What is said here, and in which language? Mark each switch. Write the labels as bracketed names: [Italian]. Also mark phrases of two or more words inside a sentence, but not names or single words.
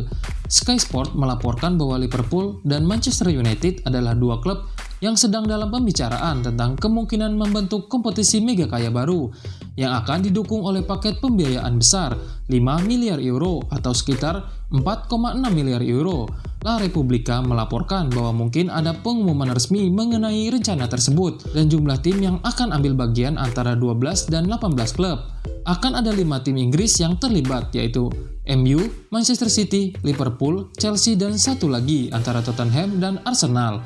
[Indonesian] Sky Sport melaporkan bahwa Liverpool dan Manchester United adalah dua klub yang sedang dalam pembicaraan tentang kemungkinan membentuk kompetisi mega kaya baru yang akan didukung oleh paket pembiayaan besar 5 miliar euro atau sekitar 4,6 miliar euro. La Repubblica melaporkan bahwa mungkin ada pengumuman resmi mengenai rencana tersebut dan jumlah tim yang akan ambil bagian antara 12 dan 18 klub. Akan ada 5 tim Inggris yang terlibat, yaitu MU, Manchester City, Liverpool, Chelsea, dan satu lagi antara Tottenham dan Arsenal.